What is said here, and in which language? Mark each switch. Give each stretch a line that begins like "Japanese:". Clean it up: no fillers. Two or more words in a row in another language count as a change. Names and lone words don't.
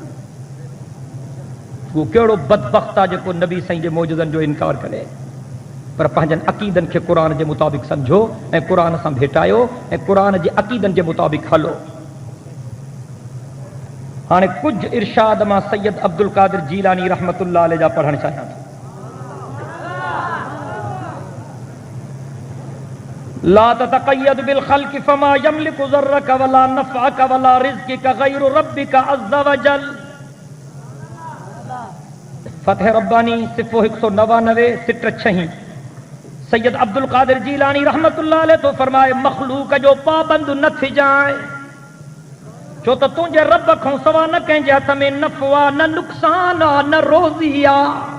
Sindhi: उहो कहिड़ो बदबख़्त आहे जेको नबी साईं जे मौजज़नि जो इनकार करे। पर पंहिंजनि अक़ीदनि खे क़ुर जे मुताबिक़ सम्झो ऐं क़ुर सां भेटायो ऐं क़ुर जे अक़ीदनि जे मुताबिक़ हलो। हाणे कुझु इरशाद मां सैयद अब्दुल कादिर जीलानी
Arabic: رحمة الله عليه
Sindhi: जा पढ़णु चाहियां थो।
Arabic: لا تتقيد بالخلق فما يملك ضرك ولا نفعك ولا رزقك غير ربك عز وجل.
Sindhi: फ़तह रब्बानी सिफ़ो 199 सिट 6। सैयद अब्दुल कादिर जीलानी
Arabic: رحمة الله عليه
Sindhi: तो फरमाए मखलूक जो पाबंद न थी जाए, छो त तुंहिंजे रब खां सवा न कंहिंजे हथ में नफ़ो आहे, न नुक़सान आहे, न रोज़ी आहे।